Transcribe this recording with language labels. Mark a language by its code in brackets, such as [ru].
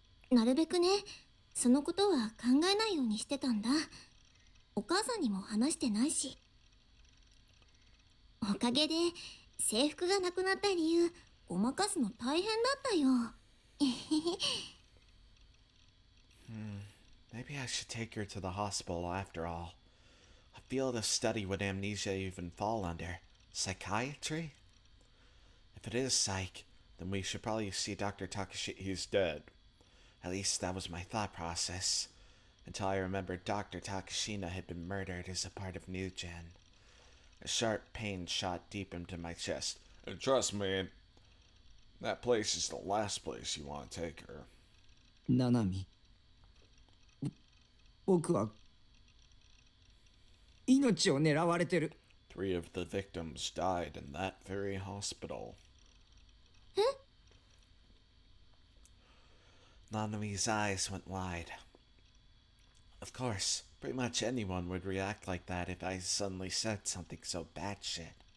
[ja] なるべくね、そのことは考えないようにしてたんだ。お母さんにも話してないし。おかげで制服がなくなった理由ごまかすの大変だったよ。 [en] Maybe I should take her to the hospital after all. I feel the study would amnesia even fall under. Psychiatry? If it is psych, then we should probably see Dr. Takashi. He's dead. At least that was my thought process. Until I remembered Dr. Takashina had been murdered as a part of New Gen. A sharp pain shot deep into my chest. And trust me, that place is the last place you want to take her. [ja] ナナミ僕は命を狙われてる。 [en] 3 of the victims died in that very hospital. Nanami's eyes went wide. Of course, pretty much anyone would react like that if I suddenly said something so batshit.